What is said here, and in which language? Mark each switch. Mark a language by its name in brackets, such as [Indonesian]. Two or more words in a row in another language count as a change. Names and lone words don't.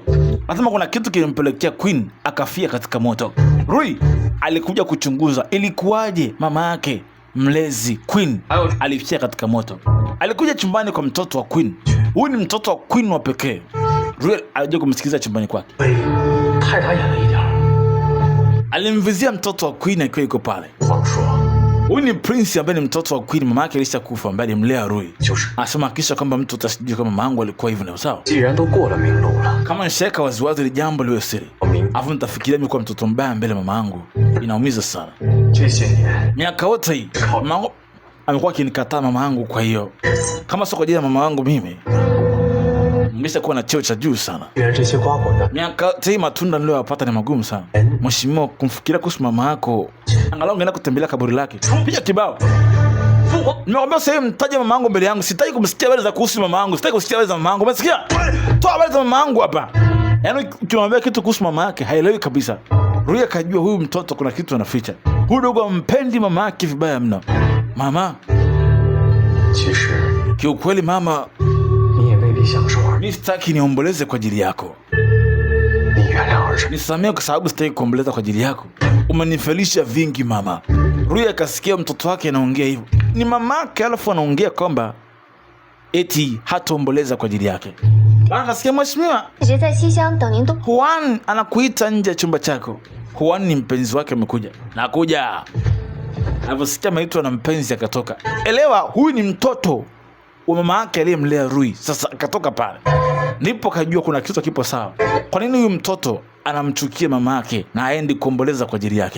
[Swahili] Lazima kuna kitu kilimpelekea Queen akafia katika moto. Rui alikuja kuchunguza ilikuwaje mama yake mlezi Queen alifia katika moto. Alikuja chumbani kwa mtoto wa Queen. Huyu ni mtoto wa Queen wa pekee. Rui alikuja kumsikiliza chumbani kwake. [Chinese] 太打眼了一点。 [Swahili] Alimvizia mtoto wa Queen akiwa yuko pale. [Chinese] 话说， [Swahili] Huyu ni prince ambaye ni mtoto wa Queen, mama yake alishakufa ambaye alimlea Rui. [Chinese] 就是， [Swahili] Anasema kisha kwamba mtu atasijui kama mama yangu alikuwa hivyo na sawa. [Chinese] 既然都过了明路了， [Swahili] Kama nishaweka waziwazi ile jambo liwe siri. [Chinese] 我明 [Swahili] Alafu nitafikiria mimi kuwa mtoto mbaya mbele mama yangu. Inaumiza sana. [Chinese] 这些年 [Swahili] Miaka yote hii mama yangu amekuwa akinikataa mama yangu, kwa hiyo kama sio kwa ajili ya mama yangu mimi nimeshakuwa na cheo cha juu sana. [Chinese] 原来这些瓜果的， [Swahili] Miaka yote hii matunda niliyoyapata ni magumu sana. Mheshimiwa, kumfikiria kuhusu mama yako, angalau ungeenda kutembelea kaburi lake. Piga kibao. Nimekwambia sasa mtaje mama yangu mbele yangu. Sitaki kumsikia habari za kuhusu mama yangu. Sitaki kusikia habari za mama yangu. Umesikia? Toa habari za mama yangu hapa. Yaani ukimwambia kitu kuhusu mama yake haelewi kabisa. Rui akajua huyu mtoto kuna kitu anaficha. Huyu dogo ampendi mama yake vibaya mno. Mama, [Chinese] 其实 [Swahili] kiukweli mama, [Chinese] 你也未必想说， [Swahili] mimi sitaki niomboleze kwa ajili yako. [Chinese] 你原谅儿子， [Swahili] Nisamehe kwa sababu sitaki kuomboleza kwa ajili yako. Umenifelisha vingi mama. Rui akasikia mtoto wake anaongea hivyo. Ni mamake, alafu anaongea kwamba eti hataomboleza kwa ajili yake. Akasikia mheshimiwa, [Chinese] 一直在西厢等您动。 [Swahili] Juan anakuita nje ya chumba chako. Juan ni mpenzi wake amekuja. Nakuja. Aliposikia maitwa na mpenzi akatoka. Elewa, huyu ni mtoto wa mama yake aliyemlea Rui. Sasa akatoka pale. Ndipo kajua kuna kitu kipo sawa. Kwa nini huyu mtoto anamchukia mama yake na aendi kuomboleza kwa ajili yake?